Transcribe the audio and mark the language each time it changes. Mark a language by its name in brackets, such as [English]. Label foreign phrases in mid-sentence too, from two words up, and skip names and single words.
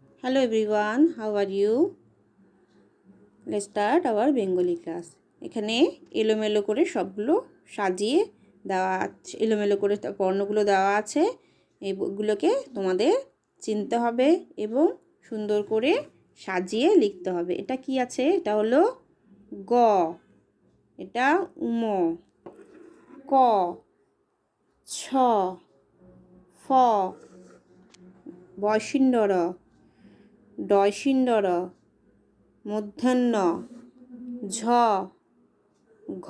[English] Hello everyone, how are you? Let's start our Bengali class. [Bangla] এখানে এলোমেলো করে সবগুলো সাজিয়ে দেওয়া আছে, এলোমেলো করে বর্ণগুলো দেওয়া আছে। এইগুলোকে তোমাদের চিনতে হবে এবং সুন্দর করে সাজিয়ে লিখতে হবে। এটা কি আছে? এটা হলো গ, এটা উম, ক, ছ, ফ, বয়সিন্ডর, ডয়সিন্ডর, মূর্ধন্য, ঝ, ঘ,